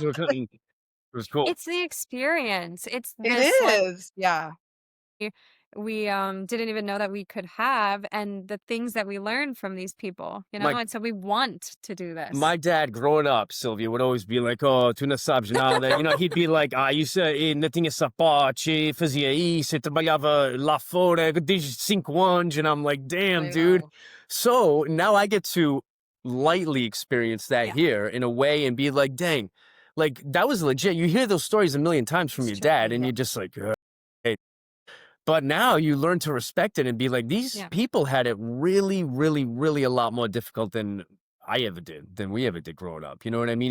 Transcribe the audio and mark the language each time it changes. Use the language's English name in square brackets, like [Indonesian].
[English] We're cutting. It was cool. It's the experience. It's It this like is. Yeah. we didn't even know that we could have, and the things that we learned from these people, you know, My and so we want to do this. my dad growing up, Sylvia, would always be like, "Oh, [Portuguese] tu não sabes nada." [English] You know, he'd be like, [Portuguese] "Ah, isso não tinha sapato, fazia isso, trabalhava lá fora desde 5 anos." [English] And I'm like, "Damn, dude." Wow. So now I get to lightly experience that Yeah. here in a way and be like, dang, like that was legit. You hear those stories a million times from It's your true, dad, and yeah. you're just like, hey. But now you learn to respect it and be like, these Yeah. people had it really, really, really a lot more difficult than we ever did growing up. You know what I mean?